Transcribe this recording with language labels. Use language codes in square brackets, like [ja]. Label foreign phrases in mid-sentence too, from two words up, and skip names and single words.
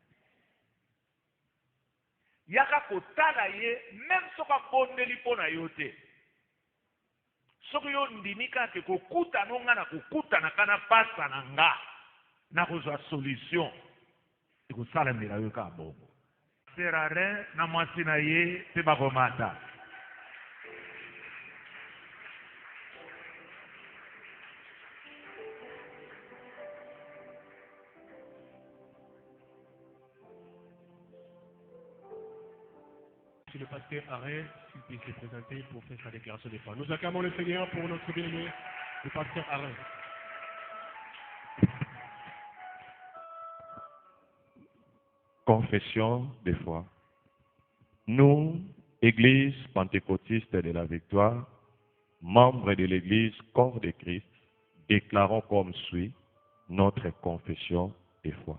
[ln] Yaka kotala ye même soka bondeli mpo na yo te. Soki yo ndimi kaka kokutana nga na kokutana kana pasa na nga na kozwa solution ekosalamela yo kaka bongo. Serare na mwasi na ye mpe bakomata. [fr] Si le pasteur arrête, s'il peut se présenter pour faire sa déclaration de foi. Nous acclamons le Seigneur pour notre bien-aimé, le pasteur Arrête. Confession de foi. Nous, Église pentecôtiste de la Victoire, membres de l'Église Corps de Christ, déclarons comme suit notre confession de foi.